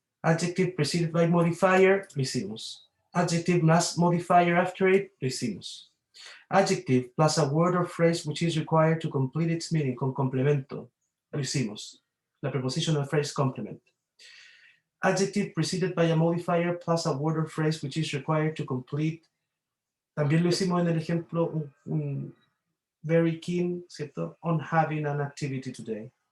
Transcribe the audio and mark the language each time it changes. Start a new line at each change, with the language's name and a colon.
English: Adjective preceded by modifier.
Spanish: Lo hicimos.
English: Adjective plus modifier after it. Lo hicimos. Adjective plus a word or phrase which is required to complete its meaning
Spanish: con complemento. Lo hicimos.
English: La prepositional phrase complement. Adjective preceded by a modifier plus a word or phrase which is required to complete.
Spanish: También lo hicimos en el ejemplo un very keen, ¿cierto?
English: On having an activity today.